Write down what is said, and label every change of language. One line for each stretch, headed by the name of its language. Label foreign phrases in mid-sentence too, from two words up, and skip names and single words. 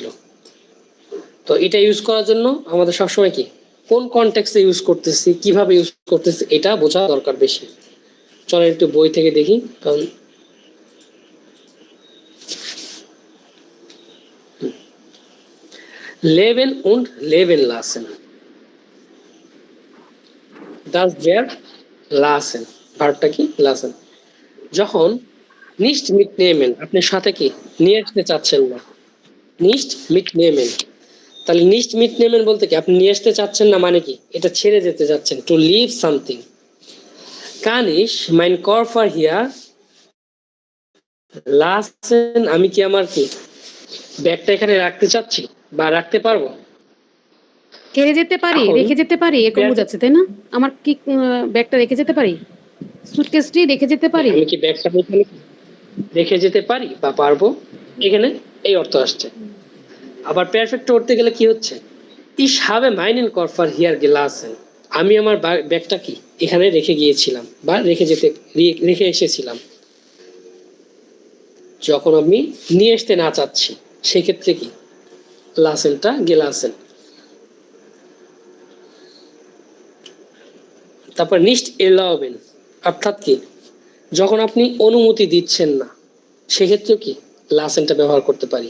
Bangla: তো এটা ইউজ করার জন্য আমাদের সবসময় কি কোন কনটেক্সটে ইউজ করতেছি, কিভাবে ইউজ করতেছি, এটা বোঝা দরকার বেশি। চলো একটু বই থেকে দেখি, কারণ
German: leben und leben lassen, das Verb lassen,
Bangla: ভার্বটা কি লাসেন। যখন
German: nicht mit nehmen,
Bangla: আপনি সাথে কি নিয়ে আসতে চাচ্ছেন না,
German: nicht mit nehmen,
Bangla: তাহলে
German: nicht mit nehmen
Bangla: বলতে কি আপনি নিয়ে আসতে চাচ্ছেন না, মানে কি এটা ছেড়ে যেতে যাচ্ছেন,
English: to leave something.
German: kann ich meinen Koffer hier lassen
Bangla: আমি কি আমার কি ব্যাগটা এখানে রাখতে চাচ্ছি বা রাখতে পারবো? ছেড়ে যেতে পারি, এখন রেখে যেতে পারি, এরকম ব্যাগ- বোঝাচ্ছে তাই না? আমার কি ব্যাগটা রেখে যেতে পারি, সুটকেসটি রেখে যেতে পারি? আমি কি ব্যাগটা এখানে রেখে যেতে পারি বা পারবো, এখানে এই অর্থ আসছে। আবার পারফেক্ট করতে গেলে কি হচ্ছে,
German: ich habe meinen Koffer hier gelassen,
Bangla: আমি আমার ব্যাগটা কি এখানে রেখে গিয়েছিলাম বা রেখে এসেছিলাম। যখন আমি নিয়ে আসতে না চাচ্ছি সেক্ষেত্রে কি লাসেনটা গেলাসেন। তারপর
German: nicht erlauben
Bangla: অর্থাৎ কি যখন আপনি অনুমতি দিচ্ছেন না সেক্ষেত্রে কি লাসেনটা ব্যবহার করতে পারি।